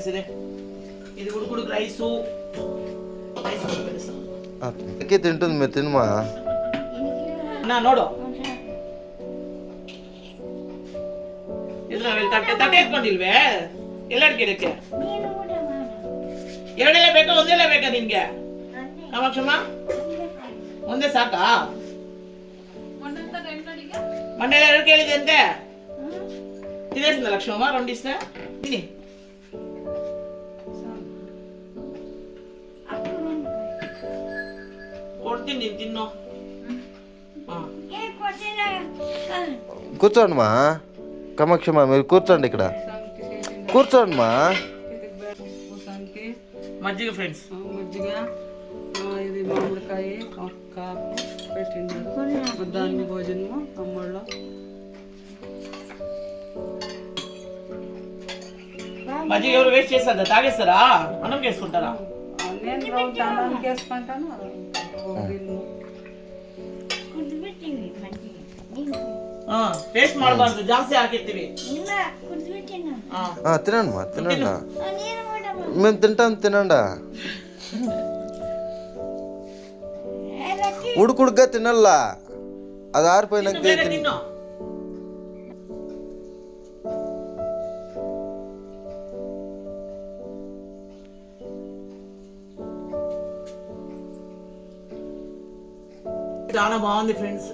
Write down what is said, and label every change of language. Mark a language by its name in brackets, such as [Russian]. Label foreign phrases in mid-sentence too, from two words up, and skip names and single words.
[Telugu] ఇది ఉడుకుడుకు రైస్ తింటుంది మీరు తినమా [Kannada] నోడు ತಟ್ಟೆ ಎತ್ಕೊಂಡಿಲ್ವೇ? ಎಲ್ಲಾಡ್ಕೆ ಇದಕ್ಕೆ ಎರಡೆಲ್ಲ ಬೇಕಾ ಒಂದೆಲ್ಲ ಬೇಕಾ ನಿನ್ಗೆ? ಕಾಮಾಕ್ಷಮ್ಮ ಒಂದೇ ಸಾಕಾ? ಮೊನ್ನೆ ಎರಡು ಕೇಳಿದೆ ಅಂತೆ. ತಿನ್ನೇಸಿದ ಲಕ್ಷ್ಮಮ್ಮ ರೊಂಡಿಸ್ತ ತಿನ್ನಿ. ಕೊಡ್ತೀನಿ ನೀನು ತಿನ್ನು. [Telugu] కూర్చోండి మా కామాక్షమ్మ, మీరు కూర్చోండి, ఇక్కడ కూర్చోండి మా. మజ్జిగ ఫ్రెండ్స్, మజ్జిగ, ఇది మామిడికాయ కాకు పెట్టిండ్రు. మధ్యాహ్నం భోజనము అమ్మళ్ళు. మజ్జిగ ఎవరు వేస్ట్ చేస్తారా? తాగేస్తారా? అన్నం చేసుకుంటారా? నేను రోజు అన్నం చేసుకుంటాను. [Kannada] ಟೇಸ್ಟ್ ಮಾಡಬಾರ್ದು, ಜಾಸ್ತಿ ಹಾಕಿರ್ತೀವಿ. [Telugu] తినండి మా, తినండి. మేము తింటాం, తినండి. ఉడుకుడుగ్గా తినల్లా, అది ఆరిపోయినాక తిన్ను. చాలా బాగుంది ఫ్రెండ్స్.